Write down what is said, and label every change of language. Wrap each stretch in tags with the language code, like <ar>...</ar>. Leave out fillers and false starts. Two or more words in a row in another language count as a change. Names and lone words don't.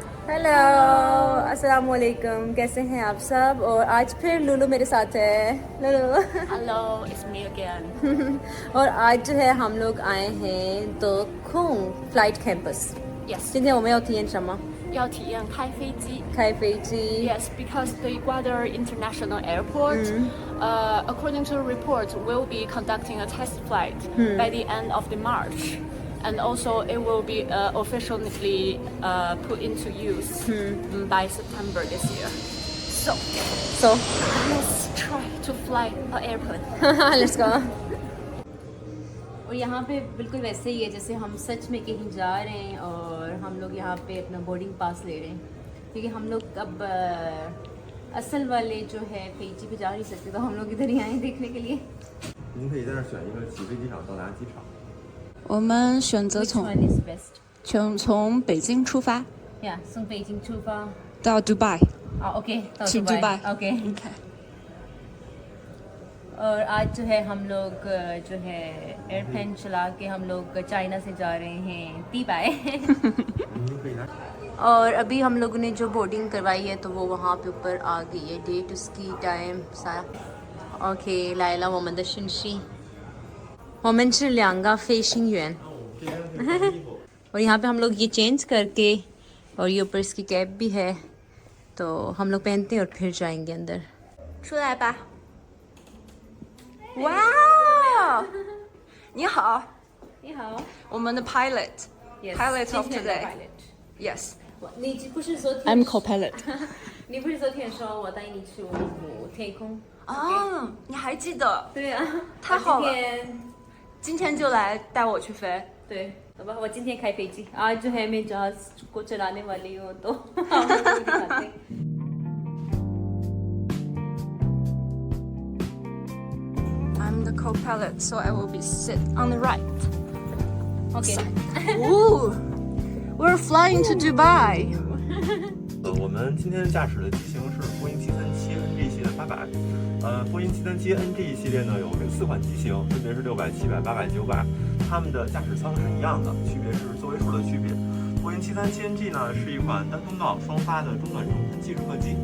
<hi>हेलो</hi> <ar>السلام عليكم,</ar> <hi>कैसे हैं आप सब। और आज फिर लुलु मेरे साथ है। लुलु</hi> <en>Hello, it's me again.</en> <hi>और आज जो है हम लोग आए हैं तो खूंग फ्लाइट कैंपस।</hi> <en>Yes.</en> <zh>今天我们要体验什么？要体验开飞机。开飞机。</zh> <en>Yes, because the Gwadar International Airport, according to the report, will be conducting a test flight by the end of the March, and also it will be officially put into use by September this year. So let's try to fly an airplane. Let's go.</en> <hi>और यहाँ पे बिल्कुल वैसे ही है जैसे हम सच में कहीं जा रहे हैं और हम लोग यहाँ पे अपना</hi> <en>boarding pass</en> <hi>ले रहे हैं, क्योंकि हम लोग अब असल वाले जो है फेजी पे जा नहीं सकते, तो हम लोग इधर ही आए देखने के लिए।</hi> <zh>您可以在这儿选一个起飞机场到达机场。我们选择</zh> <en>Which one is best?</en> <zh>从北京出发 Yeah, 从北京出发。到 Dubai。 OK， 到去 Dubai。 Dubai。 OK。</zh> <hi>और आज जो है हम लोग जो है एयरप्लेन चला के हम लोग चाइना से जा रहे हैं दुबई। और अभी हम लोगों ने जो बोर्डिंग करवाई है तो वो वहाँ पे ऊपर आ गई है, डेट उसकी टाइम सारा। ओके लाइला मोहम्मद शिनशी</hi> <zh>我们是两个飞行员</zh> <hi>और यहाँ पे हम लोग ये चेंज करके और ये ऊपर इसकी कैप भी है तो हम लोग पहनते हैं और फिर जाएंगे अंदर।</hi> <zh>出来吧。哇，你好，你好，</zh> <en>我们的 pilot pilot of today。Yes，</en> <zh>你不是昨天</zh> <en>I'm co-pilot。</en> <zh>你不是昨天说我带你去天空？哦，你还记得？对啊，太好了今天今天就来带我去飞。对，好吧，我今天开飞机，</zh> <hi>आज जो है मैं जहाज को चलाने वाली हूँ तो हम लोग को दिखाते हैं।</hi> <en>I'm the co-pilot, so I will be sit on the right. OK， Ooh, we're flying to Dubai.</en> <zh>我们今天驾驶的机型是波音737 NG 系列800。波音737 NG 系列呢有4款机型，分别是600、700、800、900，它们的驾驶舱是一样的，区别是座位数的区别。波音737 NG 呢是一款单通道双发的中短中程技术客机。</zh>